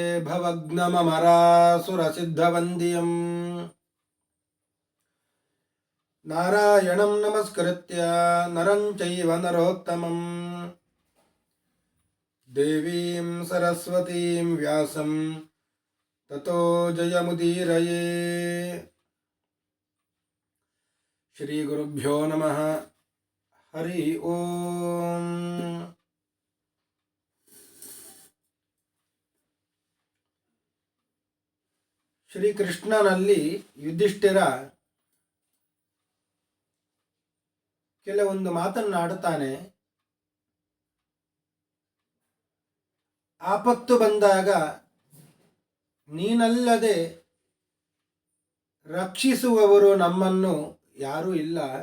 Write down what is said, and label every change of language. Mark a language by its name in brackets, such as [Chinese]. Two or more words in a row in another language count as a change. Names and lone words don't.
[Sanskrit] ಭವಗ್ನಮರಾಸುರಸಿದ್ಧವಂದ್ಯಂ ನಾರಾಯಣಂ ನಮಸ್ಕೃತ್ಯ ನರಂ ಚೈವ ನರೋತ್ತಮಂ ದೇವೀಂ ಸರಸ್ವತೀಂ ವ್ಯಾಸಂ ತತೋ ಜಯಮುದೀರಯೇ. ಶ್ರೀ ಗುರುಭ್ಯೋ ನಮಃ. ಹರಿ ಓಂ. [Kannada] ಶ್ರೀಕೃಷ್ಣನಲ್ಲಿ ಯುಧಿಷ್ಠಿರ ಕೆಲವೊಂದು ಮಾತನ್ನಾಡುತ್ತಾನೆ. ಆಪತ್ತು ಬಂದಾಗ ನೀನಲ್ಲದೆ ರಕ್ಷಿಸುವವರು ನಮ್ಮನ್ನು ಯಾರೂ ಇಲ್ಲ.